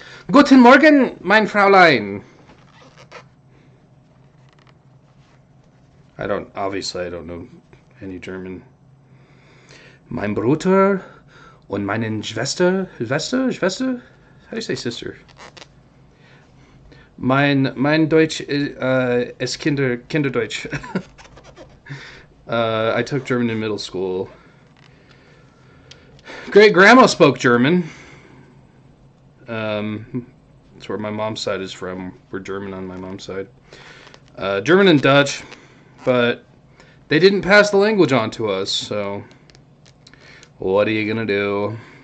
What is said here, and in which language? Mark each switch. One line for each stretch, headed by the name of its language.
German: Guten Morgen, mein Fräulein.
English: Obviously I don't know any German.
German: Mein Bruder und meinen Schwester?
English: How do you say sister?
German: Mein Deutsch ist Kinderdeutsch.
English: I took German in middle school. Great grandma spoke German. That's where my mom's side is from. We're German on my mom's side. German and Dutch, but they didn't pass the language on to us, so what are you gonna do?